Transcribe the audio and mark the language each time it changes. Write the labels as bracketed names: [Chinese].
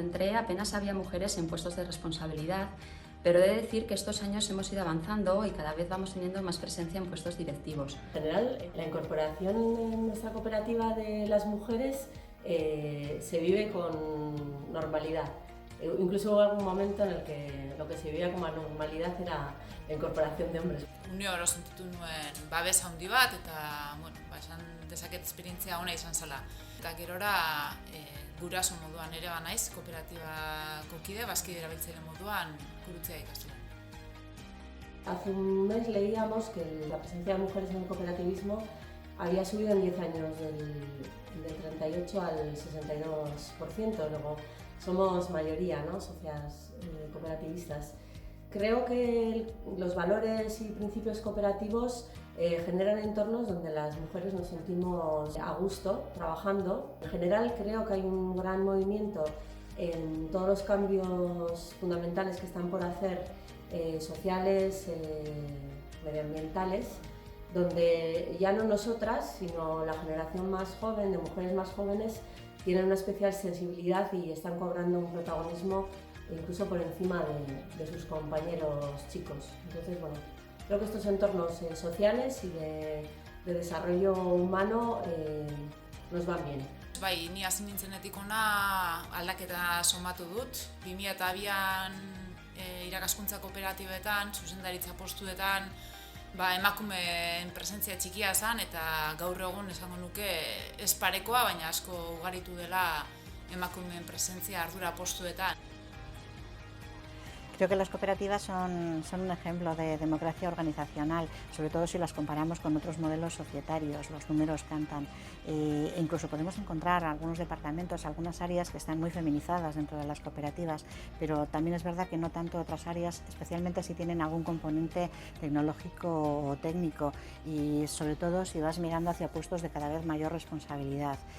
[Spanish] Cuando entré apenas había mujeres en puestos de responsabilidad, pero he de decir que estos años hemos ido avanzando y cada vez vamos teniendo más presencia en puestos directivos. En general, la incorporación en nuestra cooperativa de las mujeres se vive con normalidad. Incluso hubo algún momento en el que lo que se vivía como normalidad era la incorporación de hombres. [Basque] Une oro sentitu nuen babes handi bat eta esan dezaket esperientzia ona izan zela. Eta gerora guraso moduan ere banaiz, kooperatibako kide, bazkide erabiltzaile moduan gurutzea ikastu. [Spanish] Hace un mes leíamos que la presencia de mujeres en el cooperativismo había subido en 10 años del 38 al 62%. Luego somos mayoría, ¿no?, socias cooperativistas. Creo que los valores y principios cooperativos generan entornos donde las mujeres nos sentimos a gusto trabajando. En general creo que hay un gran movimiento en todos los cambios fundamentales que están por hacer, sociales, medioambientales, donde ya no nosotras, sino la generación más joven, de mujeres más jóvenes, tienen una especial sensibilidad y están cobrando un protagonismo incluso por encima de sus compañeros chicos. Entonces, bueno, creo que estos entornos sociales y de desarrollo humano nos van bien. [Basque] Bai, ni hasi nintzenetik ona aldaketa somatu dut. 2002an irakaskuntza kooperatibetan, zuzendaritza postuetan, emakumeen presentzia txikia zen eta gaur egun esango nuke ez parekoa, baina asko ugaritu dela emakumeen presentzia ardura postuetan. [Spanish] Creo que las cooperativas son un ejemplo de democracia organizacional, sobre todo si las comparamos con otros modelos societarios. Los números cantan. E incluso podemos encontrar algunos departamentos, algunas áreas que están muy feminizadas dentro de las cooperativas, pero también es verdad que no tanto otras áreas, especialmente si tienen algún componente tecnológico o técnico, y sobre todo si vas mirando hacia puestos de cada vez mayor responsabilidad.